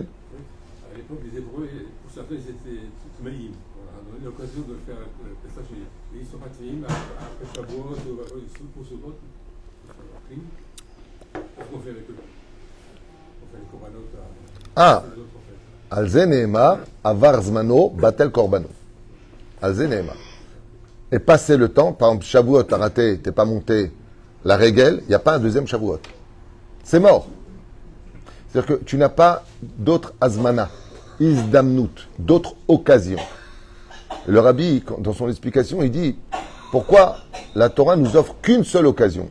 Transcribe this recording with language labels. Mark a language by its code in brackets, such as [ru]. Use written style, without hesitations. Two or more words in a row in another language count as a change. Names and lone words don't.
[fr] À l'époque, les Hébreux, pour certains, ils étaient Tmaïm. On a eu l'occasion de faire le Pessah chez ils sont pas Tmaïm, après Shavuot, pour ce vote, qu'est-ce qu'on fait avec eux? On fait les korbanot à les autres, en fait. [he] על זה נאמר עבר זמנו בטל קורבנו. על זה נאמר. [fr] Et passer le temps, par exemple, Shavuot, t'as raté, t'es pas monté la régel, il n'y a pas un deuxième Shavuot. C'est mort. C'est-à-dire que tu n'as pas d'autres [he] הזמנה הזדמנות, [fr] d'autres occasions. Et le rabbi, dans son explication, il dit pourquoi la Torah nous offre qu'une seule occasion.